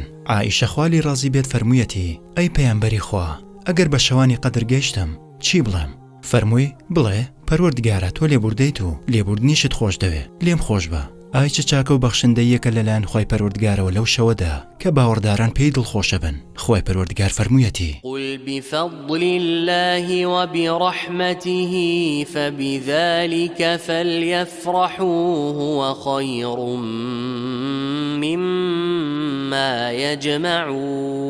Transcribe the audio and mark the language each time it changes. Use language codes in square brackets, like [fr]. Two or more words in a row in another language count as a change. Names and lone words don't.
[ckb] عائیشە خوالی ڕازی بێت فەرموویەتی ئەی پەیامبەری خوا، ئەگەر بە شەوانی قەدر گەیشتم چی بڵێم؟ فەرمووی بڵێ پەروەردگارە تۆ لێبوردەیت و لێبوردنیشت خۆش دەوێ، لێم خۆش بە. ئای چه چاکە و بەخشندەیەکە لەلایەن خوای پەروەردگارەوە لەو شەوەدا کە باوەڕداران پێی دڵخۆشە بن. خوای پەروەردگار فەرموویەتی [ar] قل بفضل الله وبرحمته فبذلك فليفرحوا هو خير مما يجمعون.